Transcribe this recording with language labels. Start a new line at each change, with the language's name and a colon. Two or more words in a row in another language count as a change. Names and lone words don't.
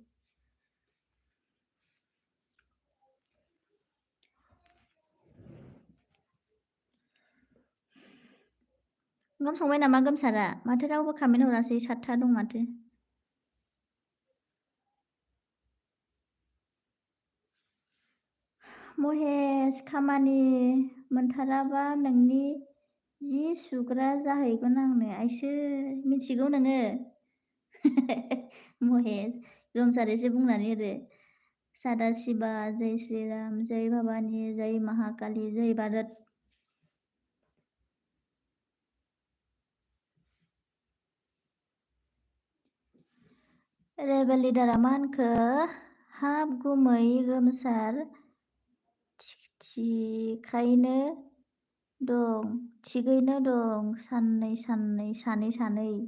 Bodo: ओंखाम संबाय नामा गोमसारा माथो रावबो कमेन्ट हरासै 7था दं माथो महेश खामानि मोनथाराबा नोंनि जि सुग्रा जाहैगोन आंनो आइसो मिथिगौ नोङो महेश गोमसार एसे बुंनानै होदो सादाशिवा
Hindi: जय श्रीराम जय भबानी जय महाकाली जय भारत
Bodo: रेबेल लिडारा मा होनखो हाब गुमै गोमसार थिगैनो दं सानै